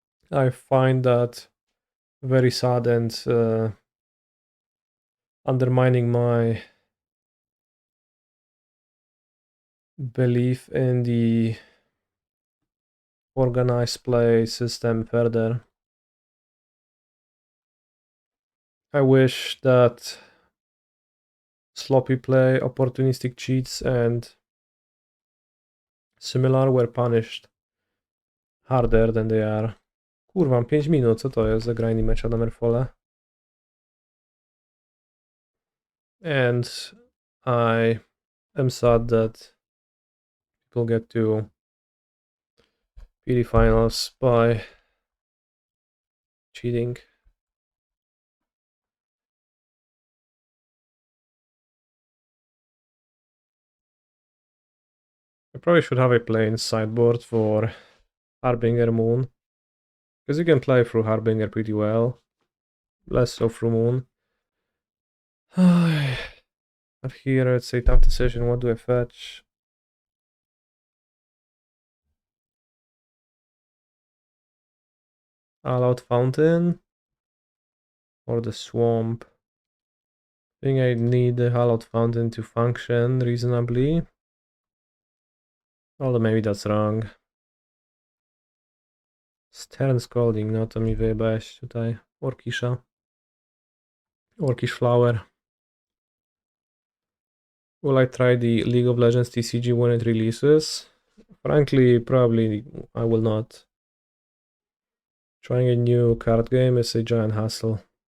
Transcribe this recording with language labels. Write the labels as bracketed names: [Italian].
[English] I find that very sad and undermining my belief in the organized play system further. I wish that sloppy play, opportunistic cheats and similar were punished harder than they are. [Polish] Kurwa, mam 5 minut, co to jest za grajny mecz na Merfole? [English] And I am sad that people get to PD finals by cheating. I probably should have a plain sideboard for Harbinger Moon, because you can play through Harbinger pretty well, less so through Moon. But here it's a tough decision. What do I fetch? Hallowed Fountain or the Swamp? I think I need the Hallowed Fountain to function reasonably. Although maybe that's wrong. [Polish] Stern Scalding, no to mi wyjebałeś tutaj Orcisha. [English] Orcish Flower. Will I try the League of Legends TCG when it releases? Frankly, probably I will not. Trying a new card game is a giant hassle.